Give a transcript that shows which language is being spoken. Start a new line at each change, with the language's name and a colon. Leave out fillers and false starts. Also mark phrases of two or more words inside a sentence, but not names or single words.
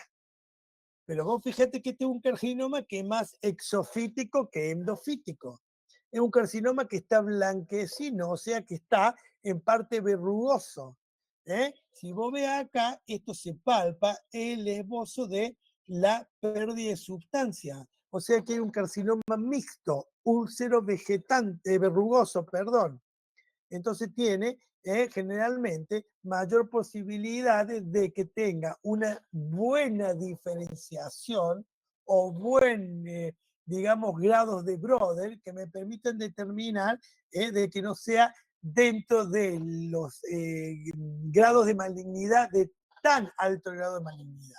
Spanish: Pero vos fíjate que este es un carcinoma que es más exofítico que endofítico. Es un carcinoma que está blanquecino, o sea que está en parte verrugoso. Si vos ves acá, esto se palpa el esbozo de la pérdida de sustancia. O sea que hay un carcinoma mixto, úlcero vegetante, verrugoso, perdón. Entonces tiene generalmente mayor posibilidad de que tenga una buena diferenciación o buen, digamos, grados de Broder que me permitan determinar de que no sea dentro de los grados de malignidad, de tan alto grado de malignidad.